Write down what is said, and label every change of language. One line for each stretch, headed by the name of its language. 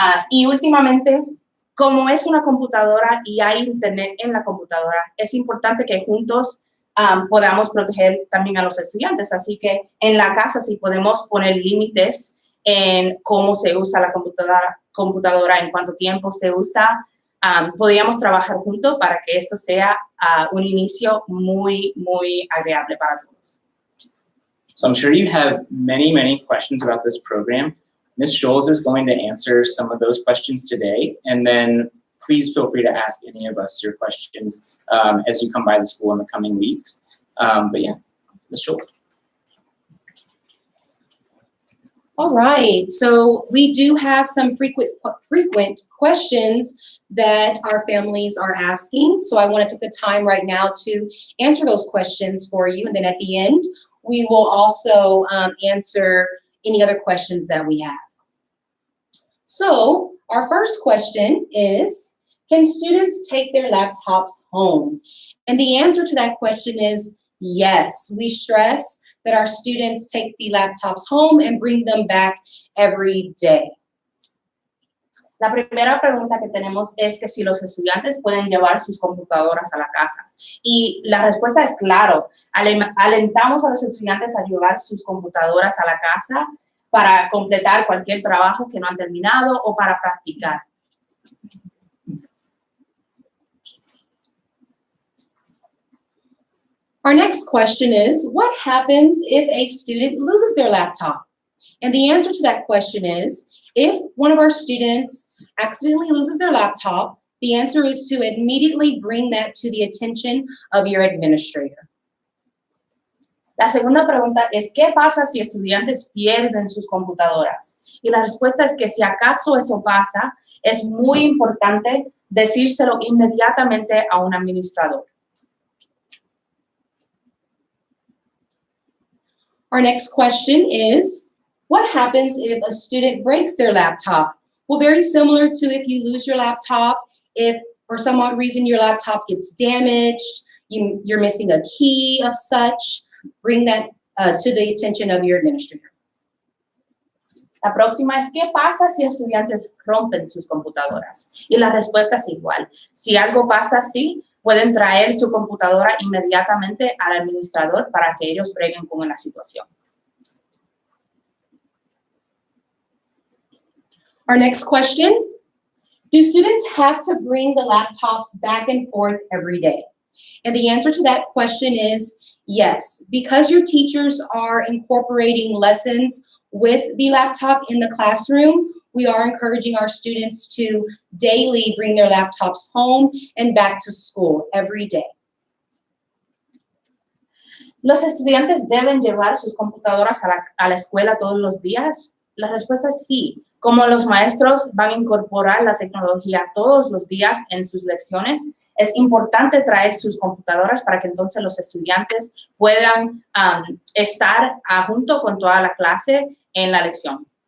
Spanish: Y últimamente, como es una computadora y hay internet en la computadora, es importante que juntos podamos proteger también a los estudiantes. Así que en la casa sí podemos poner límites en cómo se usa la computadora, en cuánto tiempo se usa. Podríamos trabajar juntos para que esto sea un inicio muy, muy agradable para todos.
English: So I'm sure you have many, many questions about this program. Ms. Showels is going to answer some of those questions today, and then please feel free to ask any of us your questions as you come by the school in the coming weeks. But yeah, Ms. Showels. All right, so we do have some frequent questions that our families are asking. So I want to take the time right now to answer those questions for you, and then at the end, we will also answer any other questions that we have. So our first question is, can students take their laptops home? And the answer to that question is yes. We stress that our students take the laptops home and bring them back every day.
Spanish: La primera pregunta que tenemos es que si los estudiantes pueden llevar sus computadoras a la casa. Y la respuesta es claro. Alentamos a los estudiantes a llevar sus computadoras a la casa para completar cualquier trabajo que no han terminado o para practicar.
English: Our next question is, what happens if a student loses their laptop? And the answer to that question is, if one of our students accidentally loses their laptop, the answer is to immediately bring that to the attention of your administrator.
Spanish: La segunda pregunta es, ¿qué pasa si estudiantes pierden sus computadoras? Y la respuesta es que si acaso eso pasa, es muy importante decírselo inmediatamente a un administrador.
English: Our next question is, what happens if a student breaks their laptop? Well, very similar to if you lose your laptop, if for some odd reason your laptop gets damaged, you're missing a key of such, bring that to the attention of your administrator.
Spanish: La próxima es, ¿qué pasa si estudiantes rompen sus computadoras? Y la respuesta es igual. Si algo pasa así, pueden traer su computadora inmediatamente al administrador para que ellos breguen con la situación.
English: Our next question, do students have to bring the laptops back and forth every day? And the answer to that question is yes, because your teachers are incorporating lessons with the laptop in the classroom, we are encouraging our students to daily bring their laptops home and back to school every day.
Spanish: ¿Los estudiantes deben llevar sus computadoras a la escuela todos los días? La respuesta es sí. Como los maestros van a incorporar la tecnología todos los días en sus lecciones, es importante traer sus computadoras para que entonces los estudiantes puedan estar junto con toda la clase en la lección.